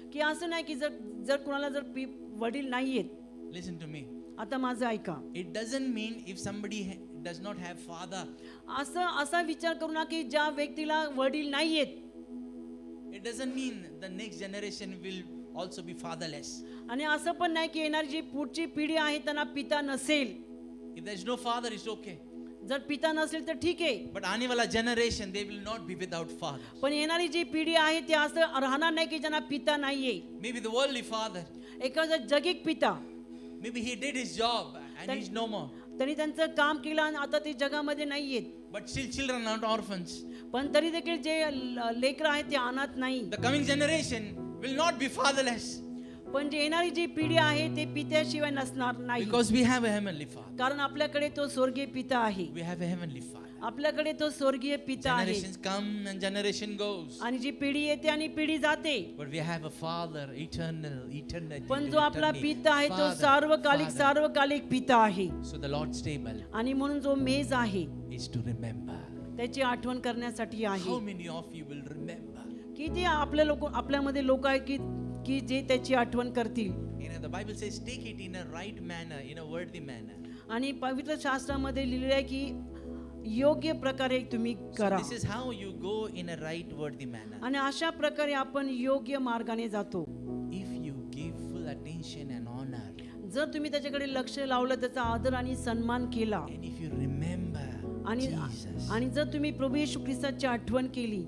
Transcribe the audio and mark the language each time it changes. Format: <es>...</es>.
<mr>की असं नाही की जर कुणाला जर वडील नाहीयेत.</mr> <en>Listen to me.</en> <mr>आता माझं ऐका.</mr> <en>It doesn't mean if somebody does not have father.</en> <mr>असा विचार करू ना की ज्या व्यक्तीला वडील नाहीयेत,</mr> <en>It doesn't mean the next generation will also be fatherless.</en> <mr>आणि असं पण नाही की येणारी जी पुढची पिढी आहे त्यांना पिता नसेल.</mr> <en>If there is no father, it's okay.</en> <mr>जर पिता नसेल तर ठीक आहे,</mr> <en>But</en> <hi>आने वाला</hi> <en>generation, they will not be without father.</en> <mr>पण येणारी जी पिढी आहे ती असं राहणार नाही की ज्यांना पिता नाहीये.</mr> <en>Maybe the worldly father.</en> <mr>एखादा जगिक पिता,</mr> <en>Maybe he did his job and he's no more.</en> <mr>त्यांनी त्यांचं काम केलं आणि आता ते जगामध्ये नाहीयेत.</mr> <en>but still children are not orphans.</en> <mr>पण तरी देखील जे लेकरं आहेत ते अनाथ नाही.</mr> <en>The coming generation will not be fatherless</en> <mr>पण जे येणारी जी पिढी आहे ते पित्याशिवाय नसणार नाही.</mr> <en>because we have a heavenly Father.</en> <mr>कारण आपल्याकडे तो स्वर्गीय पिता आहे.</mr> <en>We have a heavenly Father.</en> <mr>आपल्याकडे तो स्वर्गीय पिता आहे.</mr> <en>Generations come and generation goes.</en> <mr>आणि जी पिढी येते आणि पिढी जाते.</mr> <en>But we have a Father, eternal.</en> <mr>पण जो आपला पिता आहे तो सार्वकालिक पिता आहे.</mr> <en>So the Lord's table</en> <mr>आणि म्हणून जो मेज आहे</mr> <en>is to remember.</en> <mr>त्याची आठवण करण्यासाठी आहे.</mr> <en>How many of you will remember?</en> <mr>किती आपल्यामध्ये लोक आहेत की जे त्याची आठवण करतील.</mr> <en>You know, the Bible says, take it in a right manner, in a worthy manner.</en> <mr>आणि पवित्र शास्त्रामध्ये लिहिलेलं आहे की योग्य प्रकारे तुम्ही करा.</mr> <en>This is how you go in a right, worthy manner.</en> <mr>आणि अशा प्रकारे आपण योग्य मार्गाने जातो.</mr> <en>If you give full attention and honor,</en> <mr>जर तुम्ही त्याच्याकडे लक्ष लावलं, त्याचा आदर आणि सन्मान केला,</mr> <en>and if you remember Jesus,</en> <mr>आणि जर तुम्ही प्रभू येशू ख्रिस्ताची आठवण केली,</mr>